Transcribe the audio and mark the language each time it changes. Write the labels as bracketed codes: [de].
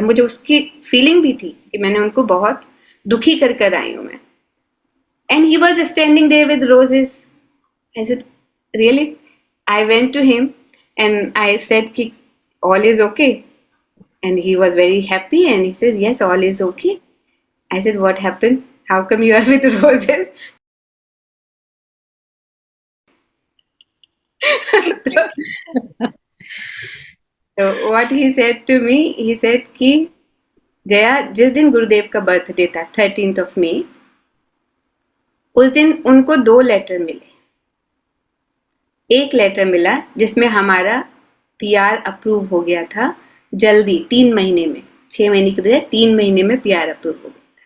[hi] मुझे उसकी फीलिंग भी थी कि मैंने उनको बहुत दुखी कर कर आई हूँ मैं। [en] And he was standing there with roses. I said really? I went to him and I said कि all is okay, and he was very happy and he says yes all is okay. I said, what happened? How come you are with roses? So what he said to me, he said कि [hi] जया, जिस दिन गुरुदेव का birthday था 13th of May, उस दिन उनको 2 letter मिले। एक लेटर मिला जिसमें हमारा पीआर अप्रूव हो गया था जल्दी, 3 महीने में, 6 महीने के बजाय 3 महीने में पीआर अप्रूव हो गया था।